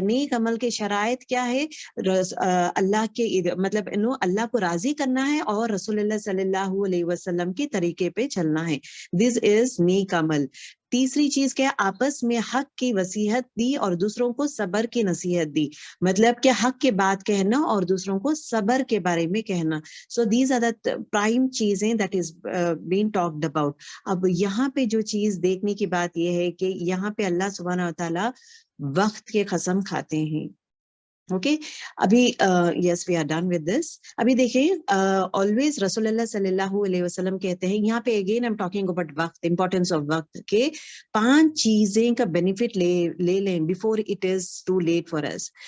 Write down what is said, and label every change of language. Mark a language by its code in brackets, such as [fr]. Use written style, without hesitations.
[ur] نیک عمل کے شرائط کیا ہے؟ اللہ کے مطلب اللہ کو راضی کرنا ہے اور رسول اللہ صلی اللہ علیہ وسلم کے طریقے پہ چلنا ہے. [en] this is [ur] نیک عمل. تیسری چیز کیا؟ آپس میں حق کی وصیحت دی اور دوسروں کو صبر کی نصیحت دی، مطلب کہ حق کے بات کہنا اور دوسروں کو صبر کے بارے میں کہنا. [en] So these are the prime چیزیں that is been talked about. [ur] اب یہاں پہ جو چیز دیکھنے کی بات یہ ہے کہ یہاں پہ اللہ سبحانہ وتعالی وقت کے قسم کھاتے ہیں. اوکے ابھی [en] Yes we are done with this. [ur] ابھی دیکھیں آلویز رسول اللہ صلی اللہ علیہ وسلم کہتے ہیں، یہاں پہ [en] again am talking about [ur] وقت، امپورٹینس آف وقت، کہ 5 چیزیں کا بینیفٹ لے لیں [en] Before it is too late for us.